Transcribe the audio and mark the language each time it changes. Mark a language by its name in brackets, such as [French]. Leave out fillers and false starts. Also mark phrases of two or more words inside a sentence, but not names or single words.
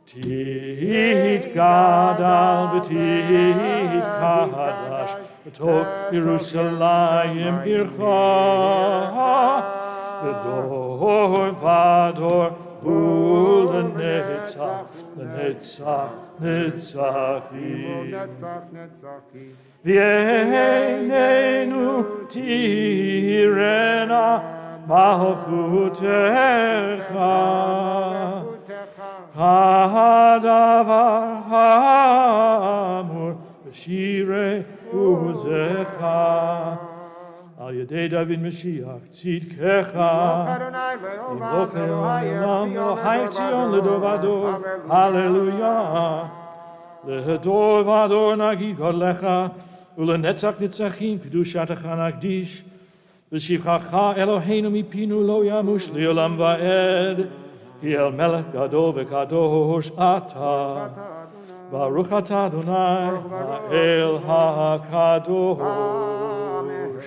[Hebrew] יתגדל ויתקדש ועל ירושלים עירך לדור ודור ולנצח נצחים ועינינו תראינה מלכותך כדבר האמור בשירי עזך על ידי דוד משיח צדקך ימלך לעולם אלהיך ציון לדור ודור הללויה לדור ודור נגיד גדלך ולנצח נצחים קדשתך נקדיש ושבחך אלהינו מפינו לא ימוש לעולם ועד כי אל מלך גדול וקדוש אתה ברוך אתה יי האל הקדוש. Amen.